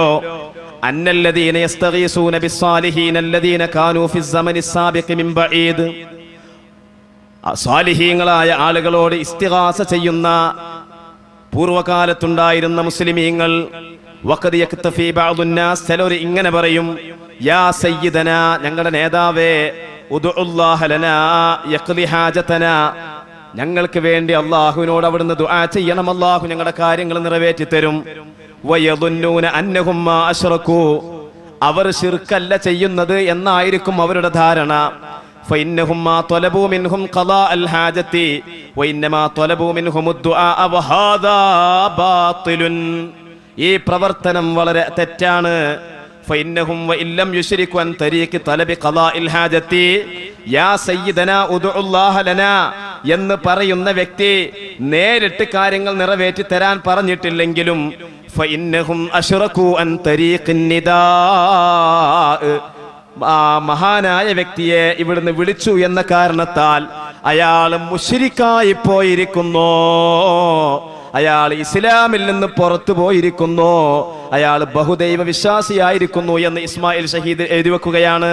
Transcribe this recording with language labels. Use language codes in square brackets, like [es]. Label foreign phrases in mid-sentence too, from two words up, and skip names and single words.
[ar] أن الذين يستغيثون بالصالحين الذين كانوا في الزمن السابق من بعيد, [ml] സാലിഹീങ്ങളായ ആളുകളോട് ഇസ്തിഗാസ ചെയ്യുന്ന പൂർവകാലത്തുണ്ടായിരുന്ന മുസ്ലിമീങ്ങൾ, [ar] وقد يكتفي بعض الناس, [ml] ചിലർ ഇങ്ങനെ പറയും, [ar] يا سيدنا, [ml] ഞങ്ങളുടെ നേതാവേ, [ar] ادع الله لنا يقضي حاجتنا, [ml] ഞങ്ങൾക്ക് വേണ്ടി അല്ലാഹുവിനോട് അവിടുന്ന് ദുആ ചെയ്യണം, അല്ലാഹു ഞങ്ങളുടെ കാര്യങ്ങൾ നിറവേറ്റി തരും. [ar] ويظنون أنهم ما أشركوا, [ml] അവർ ശിർക്കല്ല ചെയ്യുന്നത് എന്നായിരിക്കും അവരുടെ ധാരണ. [ar] فإنهم ما طلبوا منهم قضاء الحاجة وإنما طلبوا منهم الدعاء وهذا باطل, [ml] ഈ പ്രവർത്തനം വളരെ തെറ്റാണ്. [ar] فإنهم وإن لم يشركوا عن طريق طلب قضاء الحاجة يا سيدنا ادعوا الله لنا [ml] എന്ന് പറയുന്ന വ്യക്തി നേരിട്ട് കാര്യങ്ങൾ നിറവേറ്റി തരാൻ പറഞ്ഞിട്ടില്ലെങ്കിലും [ar] فإنهم أشركوا عن طريق النداء, [ml] ആ മഹാനായ വ്യക്തിയെ ഇവിടുന്ന് വിളിച്ചു എന്ന കാരണത്താൽ അയാൾ മുശ്രിക്കായി പോയിരിക്കുന്നു, അയാൾ ഇസ്ലാമിൽ നിന്ന് പുറത്തു പോയിരിക്കുന്നു, അയാൾ ബഹുദൈവ വിശ്വാസിയായിരിക്കുന്നു എന്ന് ഇസ്മായിൽ ഷഹീദ് എഴുതി വെക്കുകയാണ്.